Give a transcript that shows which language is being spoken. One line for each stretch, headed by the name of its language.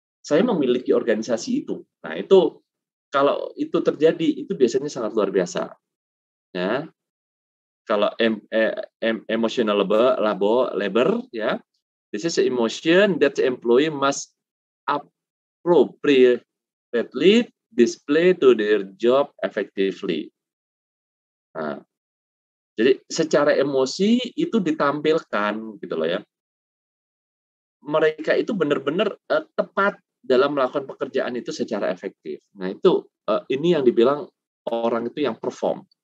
Indonesian: Saya memiliki organisasi itu. Nah, itu kalau itu terjadi itu biasanya sangat luar biasa. Ya.
English: Kalau emotional labor ya, this is emotion that the employee must appropriately display to their job effectively.
Indonesian: Nah, jadi secara emosi itu ditampilkan gitu loh ya. Mereka itu benar-benar tepat dalam melakukan pekerjaan itu secara efektif. Nah itu ini yang dibilang orang itu yang perform.